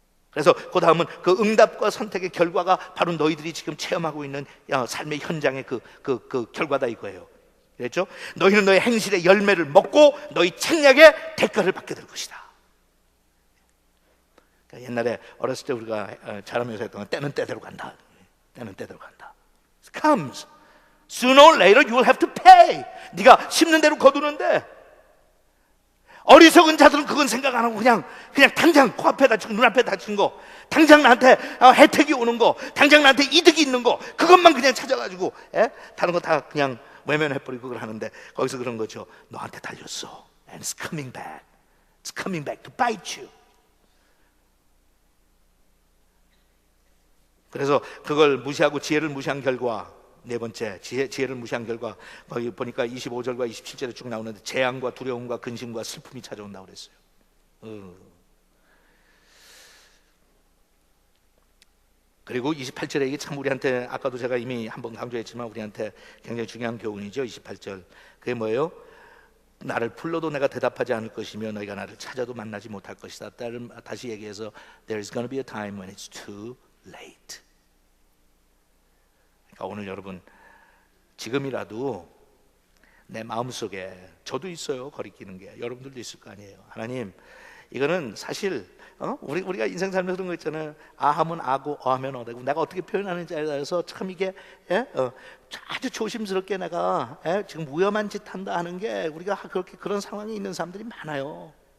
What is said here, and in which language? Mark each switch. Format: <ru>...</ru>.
<ko>그래서 그 다음은 그 응답과 선택의 결과가 바로 너희들이 지금 체험하고 있는 삶의 현장의 그 결과다 이거예요. 그랬죠? 너희는 너희 행실의 열매를 먹고 너희 책략의 대가를 받게 될 것이다. 그러니까 옛날에 어렸을 때 우리가 자라면서 했던 건 때는 때대로 간다. 때는 때대로 간다.</ko> <en>It comes. Sooner or later you will have to pay.</en> <ko>네가 심는 대로 거두는데 어리석은 자들은 그건 생각 안 하고 그냥 당장 코앞에 다치고 눈앞에 다친 거, 당장 나한테 혜택이 오는 거, 당장 나한테 이득이 있는 거, 그것만 그냥 찾아가지고 다른 거 다 그냥 외면해버리고 그걸 하는데 거기서 그런 거죠. 너한테 달렸어.</ko> <en>And it's coming back. It's coming back to bite you.</en> <ko>그래서 그걸 무시하고 지혜를 무시한 결과, 네 번째 지혜를 무시한 결과 거기 보니까 25절과 27절에 쭉 나오는데 재앙과 두려움과 근심과 슬픔이 찾아온다고 그랬어요. 그리고 28절에 이게 참 우리한테 아까도 제가 이미 한번 강조했지만 우리한테 굉장히 중요한 교훈이죠. 28절 그게 뭐예요? 나를 불러도 내가 대답하지 않을 것이며 너희가 나를 찾아도 만나지 못할 것이다. 다시 얘기해서</ko> <en>There is going to be a time when it's too late.</en> <ko>그러니까 오늘 여러분 지금이라도 내 마음속에 저도 있어요. 거리끼는 게 여러분들도 있을 거 아니에요. 하나님 이거는 사실 우리가 인생 살면서 그런 거 있잖아요. 아 하면 아고 하면 어되고 내가 어떻게 표현하는지에 따라서 참 이게 아주 조심스럽게 내가 지금 위험한 짓 한다 하는 게 우리가 그렇게 그런 상황에 있는 사람들이 많아요.</ko>